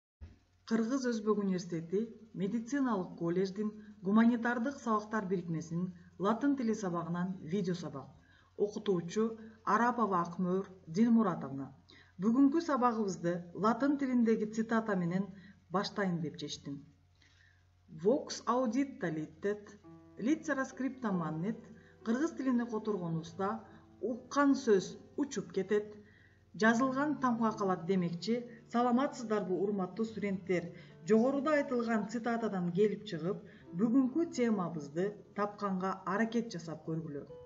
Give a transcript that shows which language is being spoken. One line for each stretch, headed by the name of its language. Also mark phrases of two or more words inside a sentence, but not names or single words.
Kyrgyz: Кыргыз Өзбек университети медициналык колледждин гуманитардык сабактар бирикмесинин латын тили сабагынан видео сабак. Окутуучу Арапова Акмөр Дилмуратовна. Бүгүнкү сабагыбызды латын тилиндеги цитата менен баштайын деп чечтим.
Latin: Vox audita litet, litera scripta mannet,
Kyrgyz: кыргыз тилине которгонубузда уккан сөз учуп кетет, жазылган тамга калат демекчи. Саламатсыздарбы урматтуу студенттер? Жогоруда айтылган цитатадан келип чыгып, бүгүнкү темабызды тапканга аракет жасап көргүлө.